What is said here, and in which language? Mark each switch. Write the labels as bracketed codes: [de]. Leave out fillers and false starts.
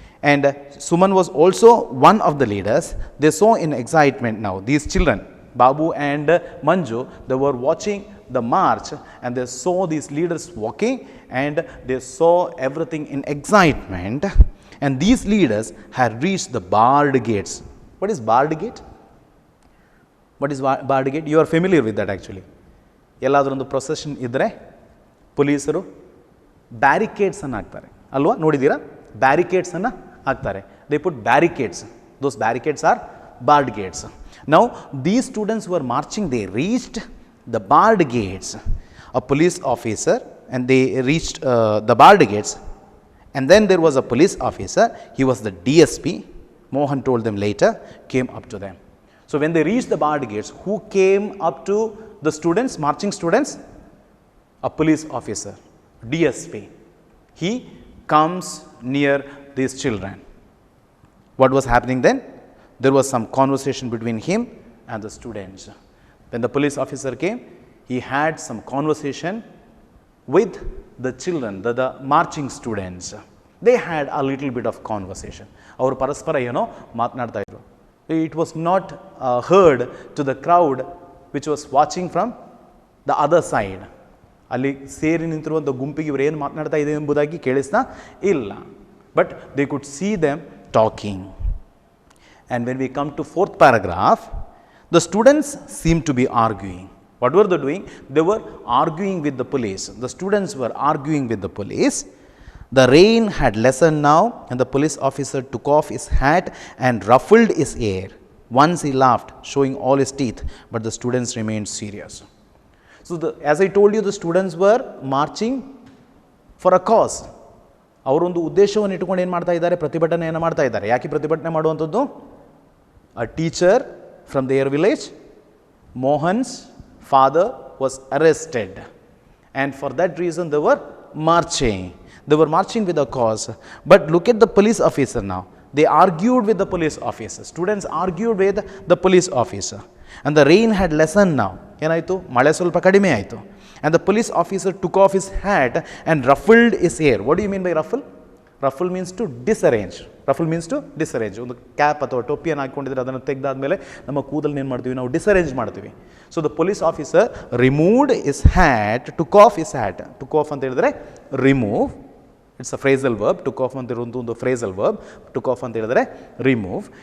[en] And Suman was also one of the leaders. They saw in excitement now, these children, Babu and Manju, they were watching the march and they saw these leaders walking and they saw everything in excitement. And these leaders had reached the barred gates. What is barred gate? What is barred gate? You are familiar with that actually. [kn] ಎಲ್ಲಾದರೂ ಒಂದು procession ಇದ್ದರೆ ಪೊಲೀಸರು ಬ್ಯಾರಿಕೇಡ್ಸನ್ನು ಹಾಕ್ತಾರೆ ಅಲ್ವಾ, ನೋಡಿದ್ದೀರಾ? ಬ್ಯಾರಿಕೇಡ್ಸನ್ನು ಹಾಕ್ತಾರೆ. [en] They put barricades. Those barricades are barred gates. Now these students were marching, they reached the barred gates. A police officer, and they reached the barred gates, and then there was a police officer, he was the DSP, Mohan told them later, came up to them. So when they reached the barred gates, who came up to the students, marching students? A police officer, DSP. He comes near these children. What was happening then? There was some conversation between him and the students. When the police officer came, he had some conversation with the children, the marching students. They had a little bit of conversation. [kn] ಅವರು ಪರಸ್ಪರ ಏನೋ ಮಾತನಾಡ್ತಾ ಇದ್ರು. [en] It was not heard to the crowd which was watching from the other side. [kn] ಅಲ್ಲಿ ಸೇರಿ ನಿಂತಿರುವಂಥ ಗುಂಪಿಗೆ ಇವರು ಏನು ಮಾತನಾಡ್ತಾ ಇದೆ ಎಂಬುದಾಗಿ ಕೇಳಿಸ್ತಾ ಇಲ್ಲ. [en] But they could see them talking. And when we come to fourth paragraph, the students seemed to be arguing. What were they doing? They were arguing with the police. The students were arguing with the police. The rain had lessened now, and the police officer took off his hat and ruffled his hair. Once he laughed, showing all his teeth, but the students remained serious. So as I told you, the students were marching for a cause. [kn] ಅವರೊಂದು ಉದ್ದೇಶವನ್ನು ಇಟ್ಟುಕೊಂಡು ಏನು ಮಾಡ್ತಾ ಇದ್ದಾರೆ, ಪ್ರತಿಭಟನೆಯನ್ನು ಮಾಡ್ತಾ ಇದ್ದಾರೆ. ಯಾಕೆ ಪ್ರತಿಭಟನೆ ಮಾಡುವಂಥದ್ದು? [en] A teacher from their village, Mohan's father, was arrested, and for that reason they were marching. They were marching with a cause. But look at the police officer now. They argued with the police officer. Students argued with the police officer. And the rain had lessened now. [kn] ಏನಾಯಿತು? ಮಳೆ ಸ್ವಲ್ಪ ಕಡಿಮೆ ಆಯಿತು. [en] And the police officer took off his hat and ruffled his hair. What do you mean by ruffle? Ruffle means to disarrange. Ruffle means to disarrange. [kn] ಒಂದು cap ಅಥವಾ ಟೋಪಿಯನ್ನು ಹಾಕ್ಕೊಂಡಿದ್ರೆ ಅದನ್ನು ತೆಗೆದಾದ್ಮೇಲೆ ನಮ್ಮ ಕೂದಲನ್ನು ಏನು ಮಾಡ್ತೀವಿ, ನಾವು ಡಿಸರೇಂಜ್ ಮಾಡ್ತೀವಿ. [en] So the police officer removed his hat, took off his hat. Took off [kn] ಅಂತ ಹೇಳಿದ್ರೆ [en] Remove, it's a phrasal verb. [kn] Took off ಅಂತ ಇರೋದು ಒಂದು ಫ್ರೇಸಲ್ ವರ್ಬ್. ಟುಕ್ ಆಫ್ ಅಂತ ಹೇಳಿದ್ರೆ ರಿಮೂವ್.